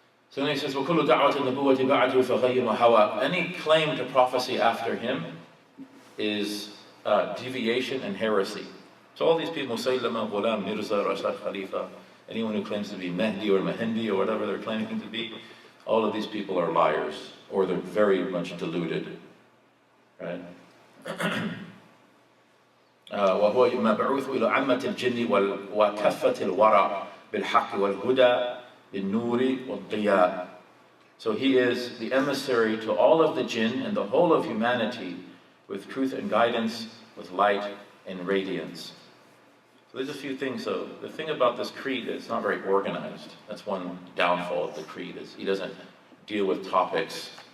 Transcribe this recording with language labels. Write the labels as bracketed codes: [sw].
[en] So then he says, [ar] وَكُلُّ دَعْوَةِ النُّبُوَّةِ بَعْدُ فَغَيِّرُ وَهَوَى. [en] Any claim to prophecy after him is deviation and heresy. So all these people, Musaylama, Ghulam, Mirza, Rashad Khalifa, anyone who claims to be Mahdi or Mahindi or whatever they're claiming to be, all of these people are liars, or they're very much deluded. Right? [ar] وهو مبعوث إلى عامة الجن وكافة الورى بالحق والهدى بالنور والضياء. [en] So he is the emissary to all of the jinn and the whole of humanity with truth and guidance, with light and radiance. So there's a few things. So the thing about this creed is it's not very organized. That's one downfall of the creed, is he doesn't deal with topics.